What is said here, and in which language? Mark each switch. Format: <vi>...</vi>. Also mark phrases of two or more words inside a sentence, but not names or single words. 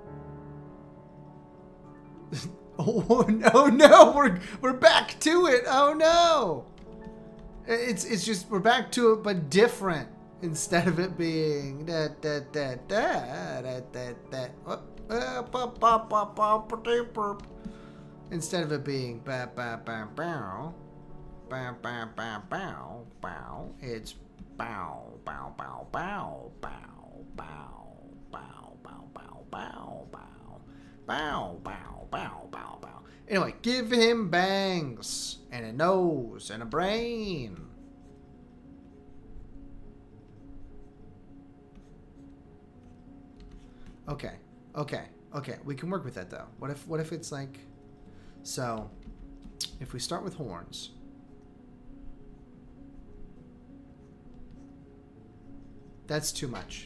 <en>Oh no, we're back to it. Oh no. It's just we're back to it but different. Instead of it being instead of it being ba ba ba bow, ba ba ba bow bow, it's bow bow bow bow bow bow bow bow bow bow bow bow bow bow bow bow. Anyway, give him bangs and a nose and a brain. Okay. We can work with that though. What if it's like, so if we start with horns, that's too much.</en>